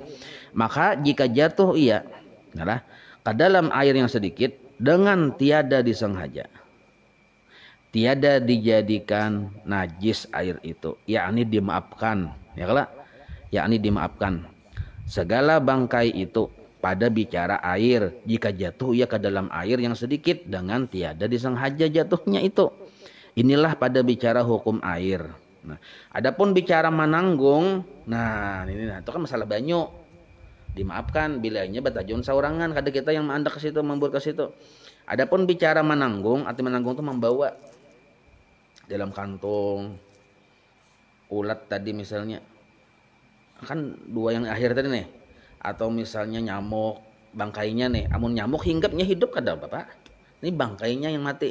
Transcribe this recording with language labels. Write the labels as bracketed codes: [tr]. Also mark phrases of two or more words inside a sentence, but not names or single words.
[ms] Maka jika jatuh ia nah, ke dalam air yang sedikit dengan tiada disengaja, tiada dijadikan najis air itu, yakni dimaafkan, ya kalau yakni dimaafkan segala bangkai itu pada bicara air jika jatuh ia ke dalam air yang sedikit dengan tiada disengaja jatuhnya itu. Inilah pada bicara hukum air. [bjn] Nah, adapun bicara menanggung, nah ini itu kan masalah banyu. Dimaafkan bilanya batajun saurangan kada kita yang mandak ke situ membuat ke situ. Adapun bicara menanggung, arti menanggung itu membawa dalam kantong ulat tadi misalnya kan 2 yang akhir tadi nih, atau misalnya nyamuk bangkainya nih, amun nyamuk hinggapnya hidup kada Bapak, ini bangkainya yang mati.